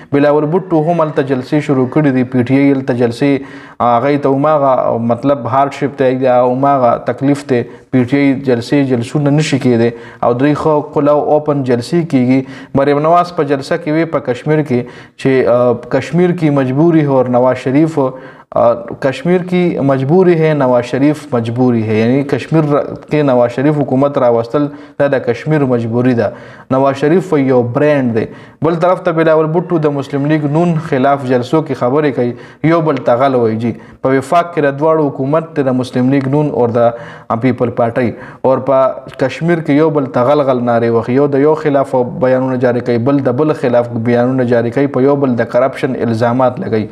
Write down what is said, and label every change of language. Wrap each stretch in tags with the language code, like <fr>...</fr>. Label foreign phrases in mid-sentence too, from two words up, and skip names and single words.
<ps>بلاول بوټو هم هلته جلسې شروع کړي دي، پی ټي آی هلته جلسې، هغوی ته هماغه مطلب هارډشپ دی، هماغه تکلیف دی. پی ټي آی جلسونه نشي کېدی او دوی ښه کلاو اوپن جلسې کېږي. مریم نواز په جلسه کې وی په کشمیر کې چې</ps> <ur>کشمیر کی مجبوری ہے اور نواز شریف کشمیر کی مجبوری ہے، نواز شریف مجبوری ہے.</ur> <ps>یعنی کشمیر کې نواز شریف حکومت راوستل دا د کشمیر مجبوری ده. نواز شریف یو برانډ دی. بل طرف ته بلاول بوټو د مسلم لیگ نون خلاف جلسو کې خبرې کوي، یو بل ته غل وایي. جی په وفاق کې د دواړو حکومت د مسلم لیگ نون او د پیپل پارټۍ، او په کشمیر کې یو بل ته غل نارې وهي، یو د یو خلاف بیانونه جاری کوي، بل د بل خلاف بیانونه جاری کوي، په یو بل د کرپشن الزامات لګوي.</ps>